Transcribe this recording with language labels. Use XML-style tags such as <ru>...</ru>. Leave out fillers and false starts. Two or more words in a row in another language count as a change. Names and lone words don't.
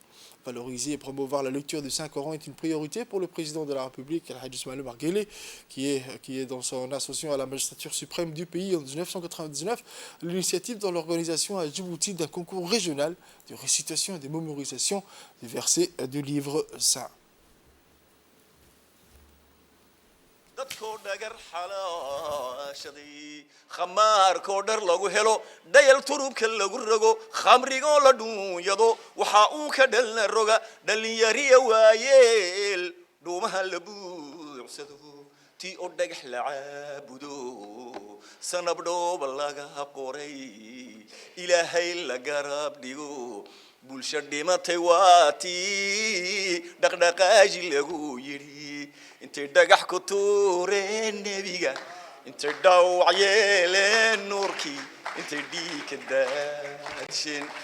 <fr>Valoriser et promouvoir la lecture du Saint-Coran est une priorité pour le président de la République, El Hadj Ismaïl Omar Guelleh, qui est dans son association à la magistrature suprême du pays en 1999, l'initiative dans l'organisation à Djibouti d'un concours régional de récitation et de mémorisation des versets du livre saint.</fr> <so>dadkoo dhagar xalaashaday khamaarkoo dhar lagu helo dhayal turubka lagu rogo khamrigoo la dhuunyado waxa uu ka dhalna roga dhalinyariya waayeel dhuumaha la buucsado tii oo dhagax la caabudo sanab dhooba laga qoray ilaahay la garab dhigo bulsho dhimatay waa tii dhaqdhaqaaji lagu yidhi intay dhagax ku tuureen nebiga intay dhaawac yeeleen nuurkii intay dhiig ka daadsheen</so>